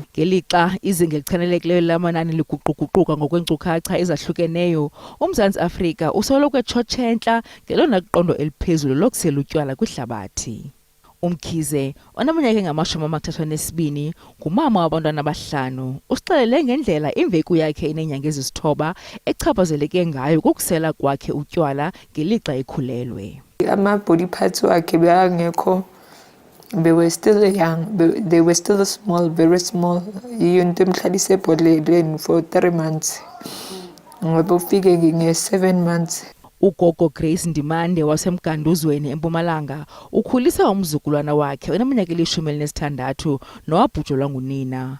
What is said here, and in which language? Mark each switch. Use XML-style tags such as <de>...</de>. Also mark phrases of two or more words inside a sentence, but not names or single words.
<xh>Ngelixa izinga elichanelekileyo lamanani liguquguquka ngokwenkcukacha ezahlukeneyo, uMzantsi Afrika usoloko etshotshentla ngelona qondo eliphezulu lokusela utywala kwihlabathi. Umkhize oneminyaka engama-32 ngumama wabantwana abahlanu usixelele ngendlela imveku yakhe inenyanga ezisithoba echaphazeleke ngayo kokusela kwakhe utywala ngelixa ekhulelwe. Ama-</xh> <en>body parts</en> <xh>wakhe bengekho.</xh> <en>They were still young, they were still small, very small.</en> <xh>Into emhlalise ebhodleleni</xh> <en>for 3 months.</en> <xh>Ngoba ufike nge7 months. Ugogo Grace Ndimande wasemganduzweni eMpumalanga ukhulisa umzukulwana wakhe oneminyaka eli-16 nowabhujelwa ngunina.</xh>